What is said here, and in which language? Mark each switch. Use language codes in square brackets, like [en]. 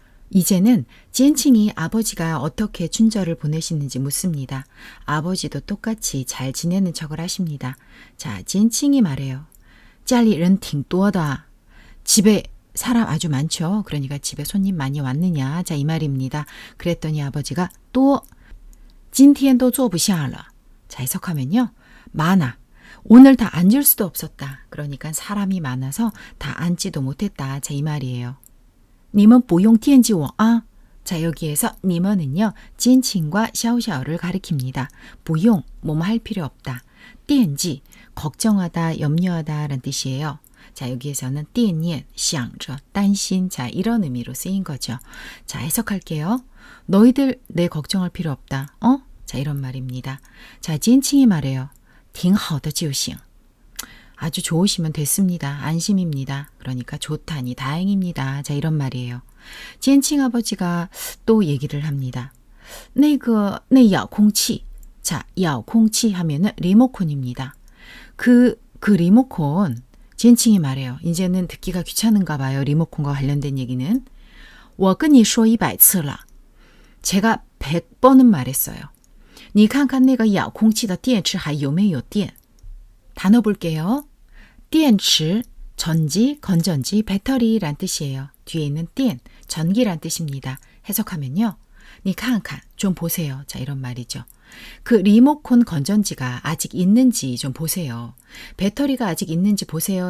[ko] 이제는 지엔칭이 아버지가 어떻게 춘절을 보내시는지 묻습니다. 아버지도 똑같이 잘 지내는 척을 하십니다. 자, 지엔칭이 말해요. 家里人挺多的. 집에 사람 아주 많죠. 그러니까 집에 손님 많이 왔느냐. 자, 이 말입니다. 그랬더니 아버지가 또 今天都坐不下了. 자, 해석하면요. 많아. 오늘 다 앉을 수도 없었다. 그러니까 사람이 많아서 다 앉지도 못했다. 자, 이 말이에요. 你们不用惦记我啊. 자, 여기에서 你们은요. 찐칭과 샤오샤오를 가리킵니다. 不用, 뭐뭐 할 필요 없다. 惦记, 걱정하다, 염려하다 라는 뜻이에요. 자, 여기에서는 惦念, 想着, 担心. 자, 이런 의미로 쓰인 거죠. 자, 해석할게요. 너희들 내 걱정할 필요 없다. 자, 이런 말입니다. 자, 찐칭이 말해요. 挺好的就行. 아주 좋으시면 됐습니다. 안심입니다. 그러니까 좋다니 다행입니다. 자, 이런 말이에요. 지엔칭 아버지가 또 얘기를 합니다. [zh] 那遥控器. [ko] 자, 遥控器 하면은 리모컨입니다. 그 리모컨 지엔칭이 말해요. 이제는 듣기가 귀찮은가 봐요. 리모컨과 관련된 얘기는. [zh] 我跟你说100次了. 제가 100번은 말했어요. 你看看那个遥控器的电池还有没有电? [ko] 단어 볼게요. 电池, 전지, 건전지, 배터리란 뜻이에요. 뒤에 있는 电, 전기란 뜻입니다. 해석하면요. 你看看, 좀 보세요. 자, 이런 말이죠. 그 리모컨 건전지가 아직 있는지 좀 보세요. 배터리가 아직 있는지 보세요.